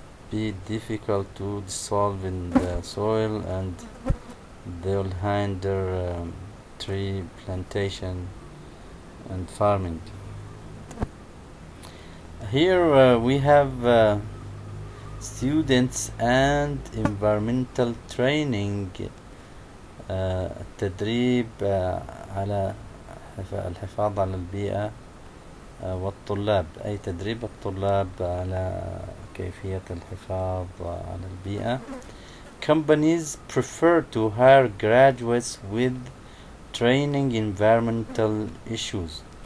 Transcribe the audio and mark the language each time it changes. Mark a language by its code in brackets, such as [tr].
[en] be difficult to dissolve in the soil, and they'll hinder tree plantation and farming. Here we have students and environmental training. [ar] التدريب على الحفاظ على البيئة والطلاب، أي تدريب الطلاب على كيفية الحفاظ على البيئة. [en] Companies prefer to hire graduates with training environmental issues.